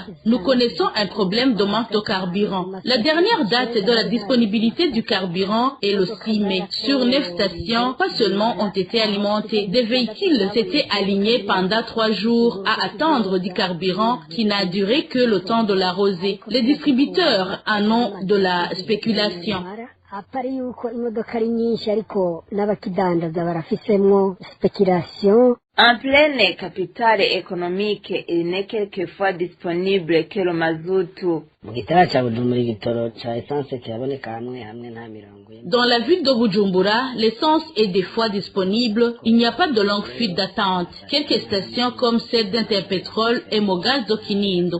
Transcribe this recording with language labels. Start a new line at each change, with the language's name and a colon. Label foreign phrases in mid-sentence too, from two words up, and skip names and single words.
French: Nous connaissons un problème de manque de carburant. La dernière date de la disponibilité du carburant est le 6 mai. Sur 9 stations, pas seulement ont été alimentés. Des véhicules s'étaient alignés pendant 3 jours à attendre du carburant qui n'a duré que le temps de la rosée. Les distributeurs en ont de la spéculation.
Rundi: Appare yuko imodoka ari nyinshi ariko n'abakidandaza barafisemwo speculation.
French: En pleine capitale économique, il n'est quelquefois disponible que le mazout. Dans la ville de Bujumbura, l'essence est des fois disponible. Il n'y a pas de longue fuite d'attente. Quelques stations comme celle d'Interpétrol et Mogas de Kinindo.